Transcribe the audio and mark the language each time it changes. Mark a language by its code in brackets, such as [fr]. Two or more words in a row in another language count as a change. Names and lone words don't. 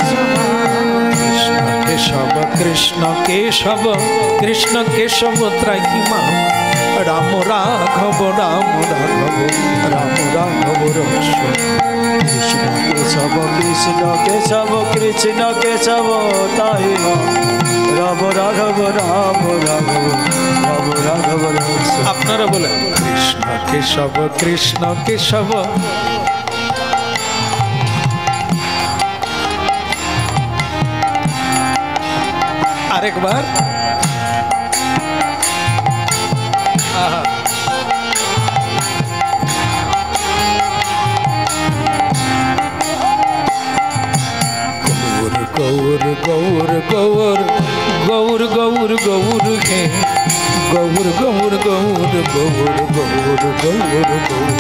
[sa] कृष्ण केशव कृष्ण केशव त्राहि मां राम राघव राम राघव राम राघव रक्ष कृष्ण केशव कृष्ण केशव कृष्ण केशव त्राहि मां राम राघव राम राघव राम राघव रक्ष। [bn] আপনারা বলেন কৃষ্ণ কেশব কৃষ্ণ কেশব আরেকবার আহা गौर गौर गौर गौर गौर गौर हे गौर गौर गौर गौर गौर गौर गौर